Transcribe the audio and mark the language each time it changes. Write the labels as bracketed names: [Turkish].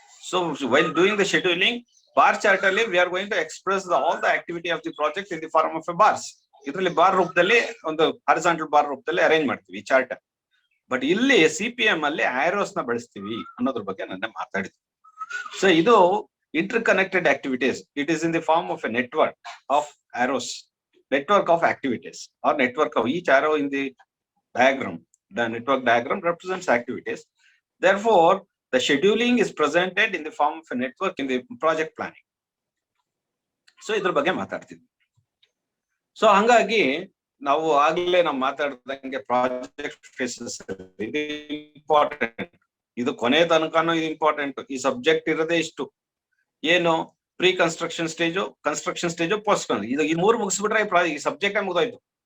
[English] So while doing the scheduling, bar chart ಅಲ್ಲಿ we are going to express all the activity of the project in the form of a bars. [Kannada] ಇದರಲ್ಲಿ bar ರೂಪದಲ್ಲಿ, ಒಂದು horizontal bar ರೂಪದಲ್ಲಿ arrange ಮಾಡ್ತೀವಿ ಈ chart. But ಇಲ್ಲಿ CPM ಅಲ್ಲಿ arrows ನ ಬಳಸ್ತೀವಿ ಅನ್ನೋದ್ರ ಬಗ್ಗೆ ನನ್ನ ಮಾತಾಡಿದ್ವಿ. [English] So ಇದು interconnected activities. It is in the form of a network of arrows, network of activities or network of each arrow in the diagram. The network diagram represents activities. Therefore, the scheduling is presented in the form of a network in the project planning. [Kannada] So idra ಬಗ್ಗೆ ಮಾತಾಡ್ತಿದ್ವಿ. So ಹಂಗಾಗಿ ನಾವು ಆಗ್ಲೇ ನಾವು ಮಾತಾಡ್ದಂಗೆ project phases ಇದು important. ಇದು ಕೊನೆ ತನಕನೂ ಇದು ಇಂಪಾರ್ಟೆಂಟ್. ಈ ಸಬ್ಜೆಕ್ಟ್ ಇರೋದೇ ಇಷ್ಟು. ಏನು pre construction stage, construction stage, post ಇದು ಈ ಮೂರು ಮುಗಿಸ್ಬಿಟ್ರೆ ಈ ಸಬ್ಜೆಕ್ಟ್ ಮುಗಿದೋಯ್ತು.